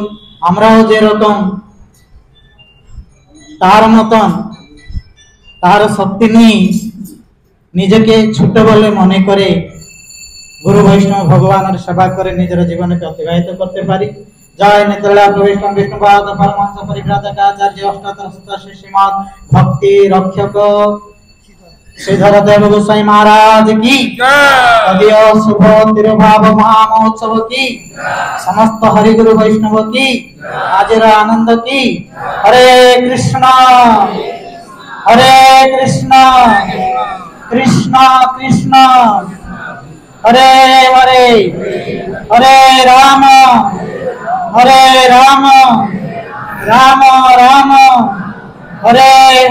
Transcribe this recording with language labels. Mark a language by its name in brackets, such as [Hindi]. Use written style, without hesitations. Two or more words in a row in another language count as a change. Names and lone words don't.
[Bangla] আমরাও যেরকম তার মতন তার শক্তি নিয়ে নিজেকে ছোট বলে মনে করে গুরু বৈষ্ণব ভগবানের সেবা করে নিজের জীবনকে অতিবাহিত করতে পারি। জয় নিত্রিলা বৈষ্ণব বিষ্ণুপাদ পরমাংশ পরিব্রাজকাচার্য অষ্টাদশ শ্রী শ্রীমদ্ ভক্তি রক্ষক শ্রীধর দেব গোসাই মহারাজ কি তদীয় শুভ তিরুভাব মহামহোৎসব কি সমস্ত হরিগুরু বৈষ্ণব কি আজির আনন্দ কি। [Sanskrit] हरे कृष्णा कृष्णा कृष्णा हरे हरे, हरे राम राम राम हरे हरे।